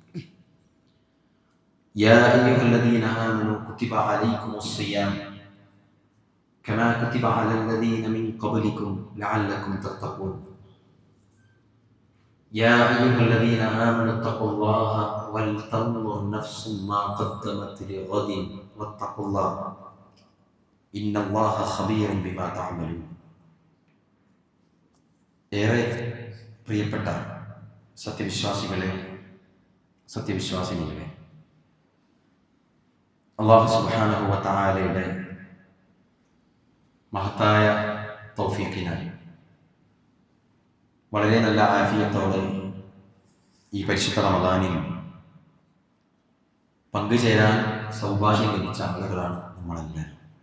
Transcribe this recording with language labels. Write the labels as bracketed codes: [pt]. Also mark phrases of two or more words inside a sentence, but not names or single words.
[ar] يا أيها الذين آمنوا كتب عليكم الصيام كما كتب على الذين من قبلكم لعلكم تتقون. يا أيها الذين آمنوا اتقوا الله ولتنظر نفس ما قدمت لغد واتقوا الله إن الله خبير بما تعملون. [ml] ഏറെ പ്രിയപ്പെട്ട സത്യവിശ്വാസികളെ, സത്യവിശ്വാസിനികളെ, അല്ലാഹു [ar] سبحانه وتعالى [ml] മഹത്തായ തൗഫീഖിനാൽ വളരെ നല്ല ആഫിയത്തോടെ ഈ പരിശുദ്ധ റമദാനിൽ പങ്കുചേരാൻ സൗഭാഗ്യം ലഭിച്ച ആളുകളാണ് നമ്മളെല്ലാവരും.